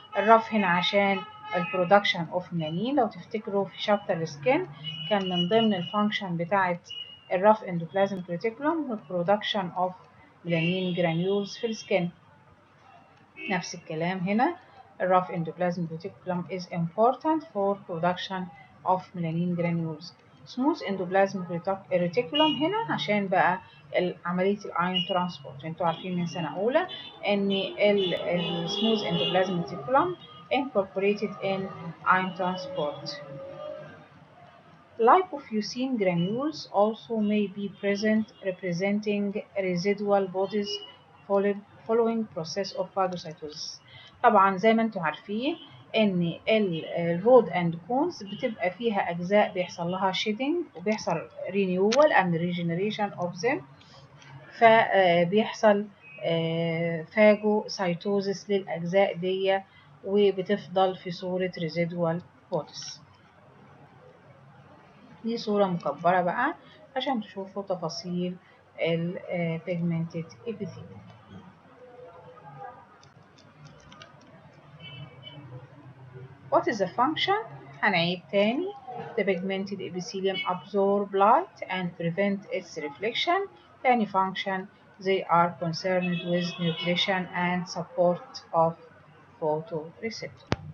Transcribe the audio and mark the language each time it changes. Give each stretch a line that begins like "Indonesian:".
Arabic: الرف هنا عشان البرودكشن اوف ميلانين، لو تفتكروا في شابتر السكين كان من ضمن الفانكشن بتاعه الرف اندوبلازميك ريتيكولم البرودكشن اوف ميلانين جرانيولز في السكين. نفس الكلام هنا الرف
English: endoplasmic reticulum is important for production of melanin granules.
Arabic: smooth endoplasmic reticulum هنا عشان بقى عملية الايون ترانسبورت. انتوا عارفين من سنة أولى ان
English: smooth endoplasmic reticulum incorporated in ion transport. Lipofuscin granules also may be present representing residual bodies following process of phagocytosis.
Arabic: طبعا زي ما انتم عارفين ان الرود اند كونز بتبقى فيها اجزاء بيحصل لها شيدنج وبيحصل
English: renewal and regeneration of them،
Arabic: فبيحصل phagocytosis للاجزاء دي وبتفضل في صورة residual bodies. دي صورة مكبرة بقى عشان تشوفوا تفاصيل ال pigmented epithelium.
English: What is the function؟
Arabic: هنعيد تاني.
English: The pigmented epithelium absorb light and prevent its reflection. تاني function they are concerned with nutrition and support of photoreceptor.